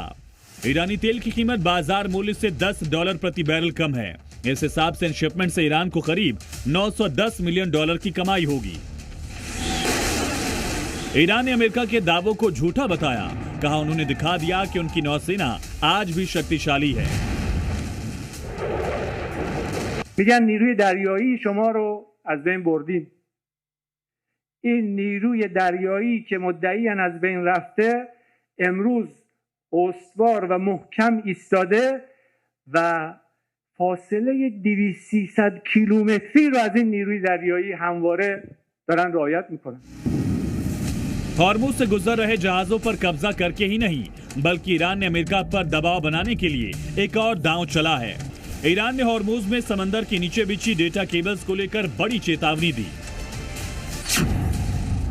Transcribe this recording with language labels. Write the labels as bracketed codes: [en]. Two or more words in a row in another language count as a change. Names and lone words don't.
[hi] ईरानी तेल की कीमत बाजार मूल्य से $10 प्रति बैरल कम है। इस हिसाब से इन शिपमेंट से ईरान को करीब $910 मिलियन की कमाई होगी। ईरान ने अमेरिका के दावों को झूठा बताया। कहा उन्होंने दिखा दिया कि उनकी नौसेना आज भी शक्तिशाली है। [fa] میگن نیروی دریایی شما رو از بین بردیم. این نیروی دریایی که مدعیاً از بین رفته امروز استوار و محکم ایستاده و فاصله 200-300 کیلومتری رو از این نیروی دریایی همواره دارن رعایت میکنن. [hi] हॉर्मुज से गुजर रहे जहाजों पर कब्जा करके ही नहीं, बल्कि ईरान ने अमेरिका पर दबाव बनाने के लिए एक और दांव चला है। ईरान ने हॉर्मुज में समंदर के नीचे बिछी [en] data cables [hi] को लेकर बड़ी चेतावनी दी।